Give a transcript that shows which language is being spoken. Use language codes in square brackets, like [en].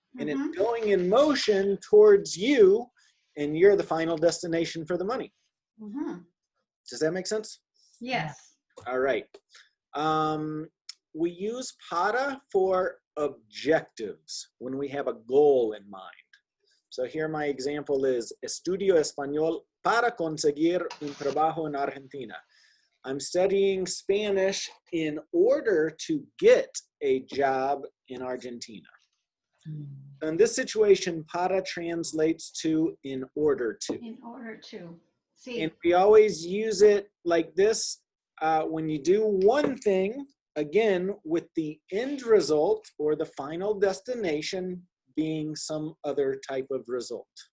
[en] and it's going in motion towards you, and you're the final destination for the money. Does that make sense? Yes. All right. We use para for objectives when we have a goal in mind. So here my example is, [es] estudio español para conseguir un trabajo en Argentina. [en] I'm studying Spanish in order to get a job in Argentina. In this situation, para translates to in order to. In order to. See. And we always use it like this when you do one thing, again, with the end result or the final destination being some other type of result.